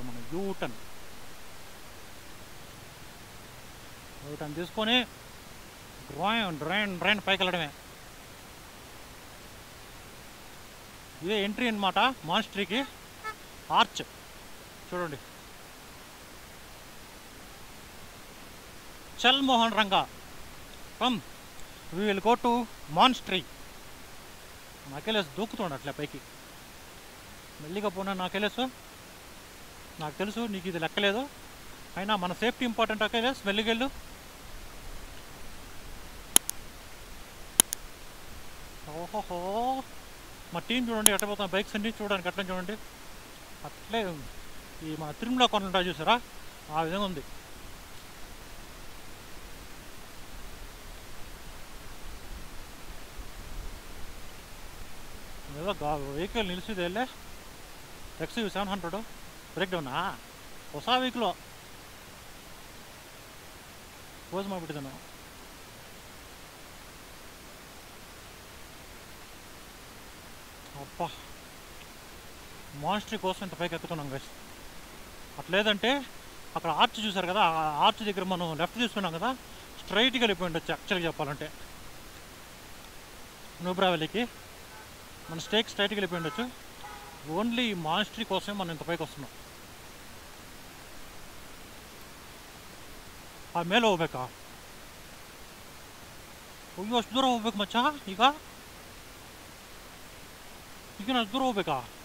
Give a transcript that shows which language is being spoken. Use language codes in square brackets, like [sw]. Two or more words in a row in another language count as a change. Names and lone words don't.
[te] మనం యూటర్న్ తీసుకొని డ్రైన్ పైకి వెళ్ళడమే. ఇదే ఎంట్రీ అనమాట మాన్స్ట్రీకి. ఆర్చ్ చూడండి, చల్ మోహన్ రంగా [en] come we will go to monastery. [te] నాకెళ్ళేసి దూకుతున్నాడు అట్లా పైకి, మెల్లిగా పోనా. నాకు తెలుసు నీకు ఇది లెక్కలేదు, అయినా మన సేఫ్టీ ఇంపార్టెంట్. అకేలేసి మెల్లిగెళ్ళు. ఓహోహో మా టీం చూడండి ఎట్ట పోతున్న బైక్స్ అన్ని చూడడానికి అట్లా చూడండి. అట్లే ఈ మా తిరుమల కొండలు ఉంటాయి చూసారా, ఆ విధంగా ఉంది. ఏదో వెహికల్ నిలిచిದೆ [kn] ಅಲ್ಲೇ XUV 700 ಬ್ರೇಕ್ ಡೌನಾ ಹೊಸ ವೆಹಿಕಲು ಕ್ಲೋಸ್ ಮಾಡಿಬಿಟ್ಟಿದ್ದೆ ನಾವು. [te] అబ్బా మాన్స్ట్రీ కోసం ఇంత పైకి ఎక్కుతున్నాం గైస్. అట్లేదంటే అక్కడ ఆర్చ్ చూసారు కదా, ఆ ఆర్చ్ దగ్గర మనం లెఫ్ట్ తీసుకున్నాం కదా, స్ట్రైట్గా వెళ్ళిపోయి ఉండొచ్చు యాక్చువల్గా చెప్పాలంటే. నూబ్రా వ్యాలీకి మన స్టేక్ స్ట్రైట్గా వెళ్ళిపోయి ఉండొచ్చు. [en] only monastery [te] కోసమే మనం ఇంత పైకి వస్తున్నాం. [kn] ಆ ಮೇಲೆ ಹೋಗ್ಬೇಕಾ? ಅಯ್ಯೋ ಅಷ್ಟು ದೂರ ಹೋಗ್ಬೇಕು ಮಚ್ಚ. ಈಗ ಅಷ್ಟು ದೂರ ಹೋಗ್ಬೇಕಾ?